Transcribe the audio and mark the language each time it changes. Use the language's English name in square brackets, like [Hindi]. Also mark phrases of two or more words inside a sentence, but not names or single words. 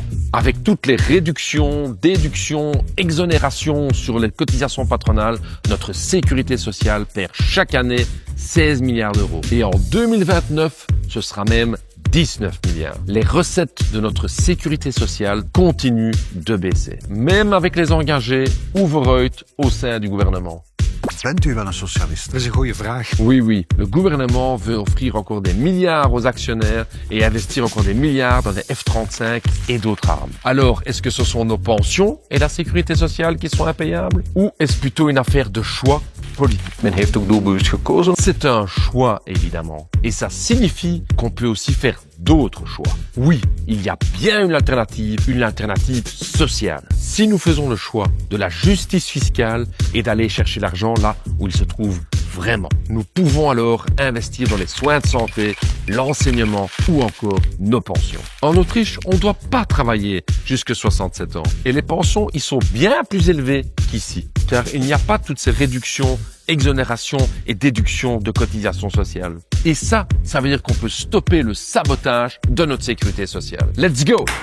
[French] Avec toutes les réductions, déductions, exonérations sur les cotisations patronales, notre sécurité sociale perd chaque année 16 milliards d'euros. Et en 2029, ce sera même 19 milliards. Les recettes de notre sécurité sociale continuent de baisser, même avec les engagés Overheid au sein du gouvernement. [Dutch] Bent u wel een socialist? Dat is een goede vraag. [French] Oui, le gouvernement veut offrir encore des milliards aux actionnaires et investir encore des milliards dans des F-35 et d'autres armes. Alors, est-ce que ce sont nos pensions et la sécurité sociale qui sont impayables? Ou est-ce plutôt une affaire de choix politique? [Dutch] Men heeft ook doelbewust gekozen. [French] C'est un choix, évidemment. Et ça signifie qu'on peut aussi faire d'autres choix. Oui, il y a bien une alternative sociale. Si nous faisons le choix de la justice fiscale et d'aller chercher l'argent là où il se trouve vraiment, nous pouvons alors investir dans les soins de santé, l'enseignement ou encore nos pensions. En Autriche, on ne doit pas travailler jusqu'à 67 ans. Et les pensions, ils sont bien plus élevés qu'ici, car il n'y a pas toutes ces réductions, exonérations et déductions de cotisations sociales. Et ça veut dire qu'on peut stopper le sabotage de notre sécurité sociale. [English] Let's go!